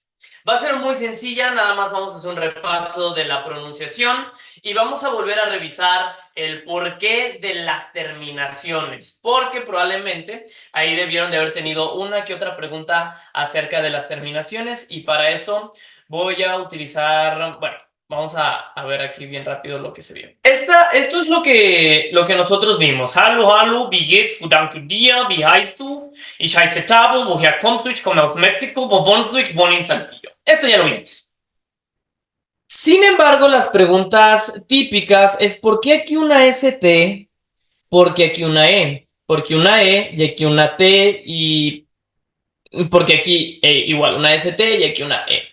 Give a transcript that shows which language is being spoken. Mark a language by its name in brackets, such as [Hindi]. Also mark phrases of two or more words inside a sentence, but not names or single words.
[Spanish] Va a ser muy sencilla, nada más vamos a hacer un repaso de la pronunciación y vamos a volver a revisar el porqué de las terminaciones, porque probablemente ahí debieron de haber tenido una que otra pregunta acerca de las terminaciones y para eso voy a utilizar, bueno, vamos a ver aquí bien rápido lo que se vio. Esto es lo que nosotros vimos. [German] Hallo, hallo, wie geht's? Gut, danke dir. Wie heißt du? Ich heiße Tavo. Woher kommst du? Ich komme aus México. Wo wohnst du? Ich wohne en Saltillo. [Spanish] Esto ya lo vimos. Sin embargo, las preguntas típicas es ¿por qué aquí una ST? ¿Por qué aquí una E? ¿Por qué una E y aquí una T? Y porque aquí igual una ST y aquí una E.